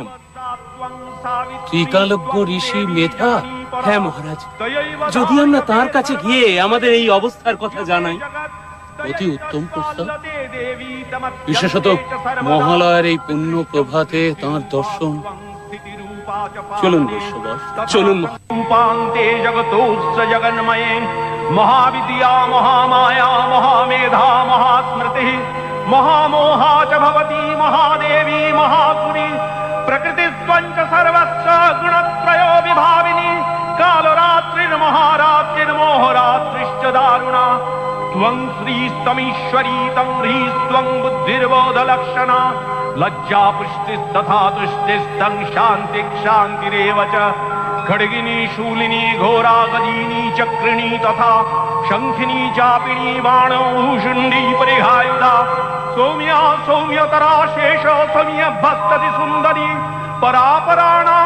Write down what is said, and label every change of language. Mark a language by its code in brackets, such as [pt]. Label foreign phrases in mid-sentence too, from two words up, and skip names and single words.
[bn] ত্রিকালজ্ঞ ঋষি মেধা? হ্যাঁ মহারাজ, যদি আমরা তার কাছে গিয়ে আমাদের এই অবস্থার কথা জানাই। অতি উত্তম প্রস্তাব। বিশেষত মহালয়ের এই পুণ্য প্রভাতে তাঁর দর্শন। চলুন বৈশ্যবর, চলুন। [sa] রূপান্তে জগতোস্য জগন্ময়ে মহাবিদ্যা মহামায়া মহামেধা মহাস্মৃতি মহামোহা চ ভবতি মহাদেবী মহাসুরি প্রকৃতিস্ত্বঞ্চ সর্বস্য গুণত্রയോ বিভাবিনী কালরাত্রির্মহারাত্রির্মোহরাত্রিশ্চ দারুণা ত্বং শ্রীস্তমীশ্বরী तं ह्रीस्त्वं बुद्धिर्बोधलक्षणा लज्जा पुष्टिस्तथा तुष्टिस्तं शान्तिरेव च खड्गिनी शूलिनी घोरा गदिनी चक्रिणी तथा शंखिनी चापिणी बाणो भूषुण्डी परिहायुधा सौम्या सौम्यतरा शेष सौम्य भस्तति सुन्दरी परापराणां